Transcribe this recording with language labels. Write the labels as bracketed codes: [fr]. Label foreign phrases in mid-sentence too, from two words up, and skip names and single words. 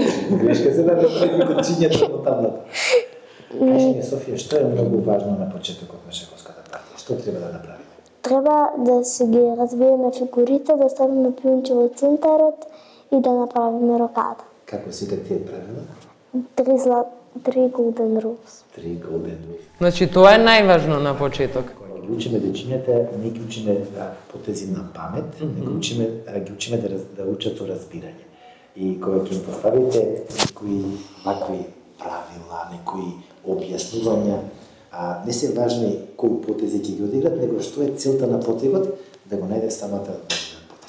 [mk] Грешка се направи кочињето на таблата. Кажи ми, Софија, што е многу важно на почетокот на шаховската партија? Што треба да направиме? Треба да се ги развиеме фигурите, да ставиме пијунче во центарот и да направиме рокада. Како си тие правила? [en] 3 golden rules. 3 golden rules. [mk] Значи тоа е најважно на почеток. Кога ги учиме дечињата, не ги учиме потези на памет, него ги учиме да учат со разбирање. И кога ќе им поставите некои вакви правила, некои објаснувања, не се важни кои потези ќе ги одиграт, него што е целта на потегот, да го најде самата потег.